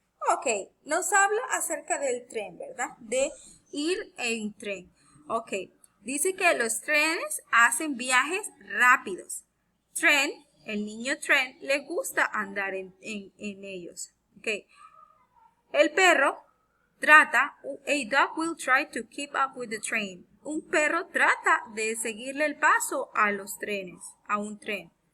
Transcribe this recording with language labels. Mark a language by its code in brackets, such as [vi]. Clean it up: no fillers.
[es] Ok, nos habla acerca del tren, ¿verdad? De ir en tren. Ok, dice que los trenes hacen viajes rápidos. Tren, el niño tren, le gusta andar en ellos. Ok, el perro trata, [en] a dog will try to keep up with the train. [es] Un perro trata de seguirle el paso a los trenes, a un tren.